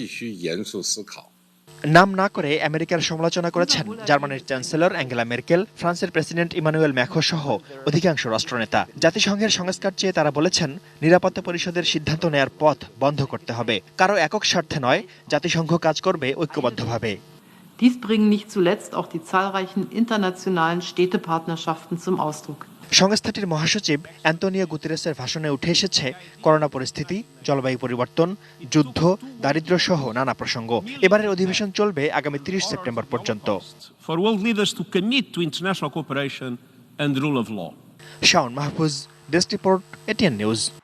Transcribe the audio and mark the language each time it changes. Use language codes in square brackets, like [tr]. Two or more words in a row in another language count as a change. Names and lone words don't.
[bn] নাম না করে আমেরিকার সমালোচনা করেছেন জার্মানির চ্যান্সেলর অ্যাঙ্গেলা মেরকেল, ফ্রান্সের প্রেসিডেন্ট ইমানুয়েল ম্যাখো সহ অধিকাংশ রাষ্ট্রনেতা। জাতিসংঘের সংস্কার চেয়ে তারা বলেছেন, নিরাপত্তা পরিষদের সিদ্ধান্ত নেয়ার পথ বন্ধ করতে হবে। কারো একক স্বার্থে নয়, জাতিসংঘ কাজ করবে ঐক্যবদ্ধভাবে। [de] Dies bringen nicht zuletzt auch die zahlreichen internationalen Städtepartnerschaften zum Ausdruck. [bn] সংস্থাটির মহাসচিব অ্যান্তোনিও গুতেরেসের ভাষণে উঠে এসেছে করোনা পরিস্থিতি, জলবায়ু পরিবর্তন, যুদ্ধ, দারিদ্র্য সহ নানা প্রসঙ্গ। এবারের অধিবেশন চলবে আগামী 30 সেপ্টেম্বর পর্যন্ত। শাওন মাহফুজ, ডেস্ক রিপোর্ট, এটিএন নিউজ।